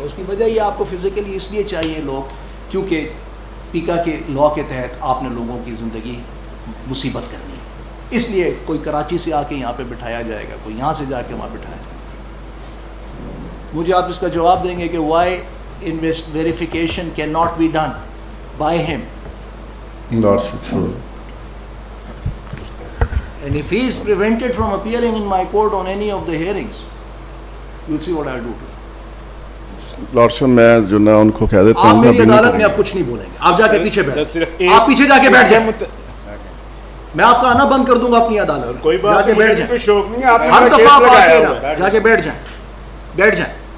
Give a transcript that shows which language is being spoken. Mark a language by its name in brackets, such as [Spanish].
[Urdu] اس کی وجہ یہ آپ کو فزیکلی اس لیے چاہیے لوگ کیونکہ پیکا کے لا کے تحت آپ نے لوگوں کی زندگی مصیبت کرنی ہے. اس لیے کوئی کراچی سے آ کے یہاں پہ بٹھایا جائے گا, کوئی یہاں سے جا کے وہاں بٹھایا جائے گا. مجھے آپ اس کا جواب دیں گے کہ [English] Why verification can not be done by ہم. Lordship sure. And if he is prevented from appearing in my court on any of the hearings, you'll see what I'll do to him. [Urdu] لارڈشپ میں جو نا ان کو کہہ دیتا ہوں, آپ میری عدالت میں آپ کچھ نہیں بولیں گے. آپ جا کے پیچھے بیٹھ, آپ پیچھے جا کے بیٹھ جائیں, میں آپ کا آنا بند کر دوں گا اپنی عدالت. جا کے بیٹھ جائیں, ہر دفعہ آپ آتے ہیں, جا کے بیٹھ جائیں, بیٹھ جائیں.